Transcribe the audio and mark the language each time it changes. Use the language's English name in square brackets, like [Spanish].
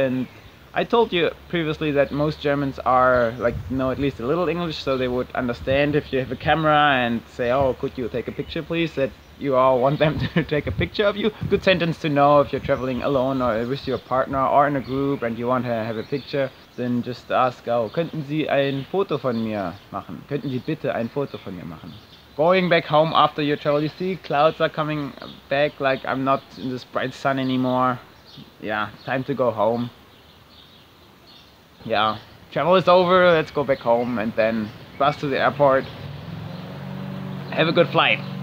[English] And I told you previously that most Germans are know at least a little English, so they would understand if you have a camera and say, oh, could you take a picture please, that you all want them to take a picture of you. Good sentence to know if you're traveling alone or with your partner or in a group and you want to have a picture. Then just ask, oh, [German] könnten Sie ein Foto von mir machen? Könnten Sie bitte ein Foto von mir machen? [English] Going back home after your travel, you see clouds are coming back, like I'm not in this bright sun anymore. Yeah, time to go home. Yeah, travel is over, let's go back home and then bus to the airport. Have a good flight.